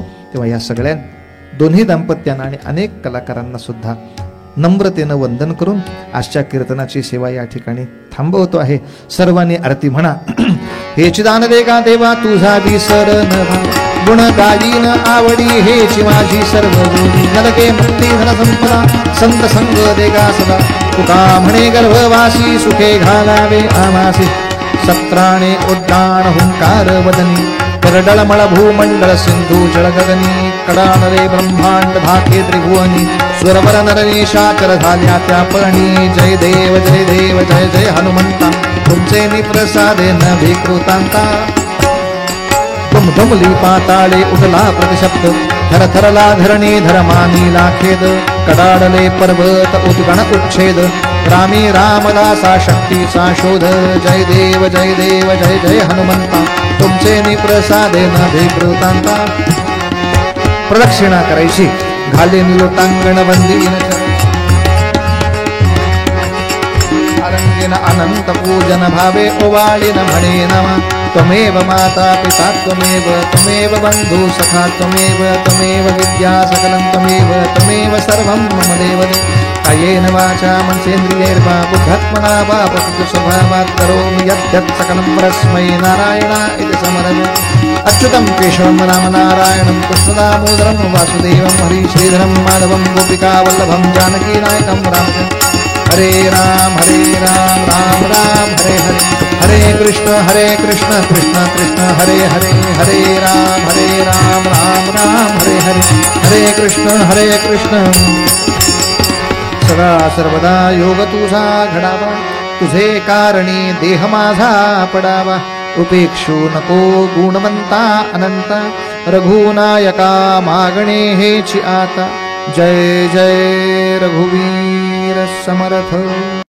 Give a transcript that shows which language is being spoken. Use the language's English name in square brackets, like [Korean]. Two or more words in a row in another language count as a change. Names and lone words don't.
[Marathi] तेव्हा या सगळ्या दोन्ही दाम्पत्यांना आणि अनेक कलाकारांना सुद्धा नम्रतेनं वंदन करून आजच्या कीर्तनाची सेवा या ठिकाणी थांबवतो आहे. सर्वांनी आरती म्हणा. हे चिदान दे का देवा तुझा विसर न गुण गायीन आवडी, हेची माझी सर्व जोडी. नरके मुक्ती धन संपदा संत संग देगा सदा. तुका म्हणे गर्भवासी सुखे घालावे आमासी. सत्राणे उड्डाण हुंकार वदनी, करडळमळ भूमंडळ सिंधू जळगगनी. कडानरे ब्रह्मांड धाके त्रिभुवनी, स्वरवर नरनेशाचर झाल्या त्या पर्णी. जय देव जय देव जय जय हनुमंता, तुमचे निप्रसादे न विकृतांता. धुमधुमली पाताळे उठला प्रतिशब्द, थरथरला धरणी धर्मानी लाखेद. कडाडले पर्वत उद्गण उच्छेद, रामी रामदासा शक्तीचा शोध. जय देव जय देव जय जय हनुमंता, तुमचे निप्रसादे न विकृतांता. प्रदक्षिणा करायची, घाले निलोटांगण वंदीन अनंत पूजन भावे ओवाळीन म्हणे नमः. [Sanskrit] त्वमेव माता पिता त्वमेव बंधु सखा त्वमेव विद्या सकलं त्वमेव सर्वं मम देव. कायेन वाचा मनसेन्द्रियैर्वा बुद्ध्यात्मना वा प्रकृति स्वभावात् करोमि यद्यत् सकलं परस्मै नारायणाय समर्पयामि. अच्युतं केशवं राम नारायणं कृष्णदामोदरं वासुदेवं हरि श्रीधरं माधवं गोपिकावल्लभं जानकीनायकं रामचन्द्रं. हरे राम राम राम हरे हरे, हरे कृष्ण कृष्ण कृष्ण हरे हरे. हरे राम राम हरे हरे, हरे कृष्ण. [Marathi] सदा सर्वदा योग तुझा घडावा, तुझे कारणी देह माझा पडावा. उपेक्षू नको गुणवंता अनंता, रघुनायका मागणे हेची आता. जय जय रघुवीर समर्थ.